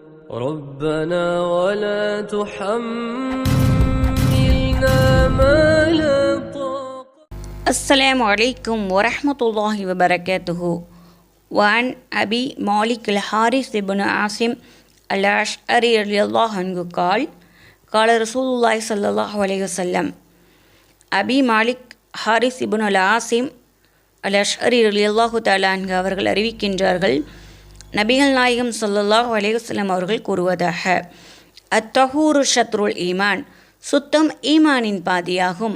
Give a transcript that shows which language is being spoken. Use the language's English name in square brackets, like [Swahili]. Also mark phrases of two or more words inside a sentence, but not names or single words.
[Arabic] ربنا ولا تحملنا ما لا طاقة. السلام عليكم ورحمة الله وبركاته. وعن أبي مالك الحارث بن عاصم الأشعري رضي الله عنه قال قال رسول الله صلى الله عليه وسلم. [Tamil] அபி மாலிக் ஹாரிஸ் இப்னு ஆசிம் அல் அஷ்அரி [Arabic] رضي الله تعالى عنه [Tamil] அவர்கள் அறிவிக்கின்றார்கள், நபிகள் நாயகம் [Arabic] صلى الله عليه وسلم [Tamil] அவர்கள் கூறுவதாக, [Arabic] الطهور شطر الإيمان, [Tamil] சுத்தம் ஈமானின் பாதியாகும்.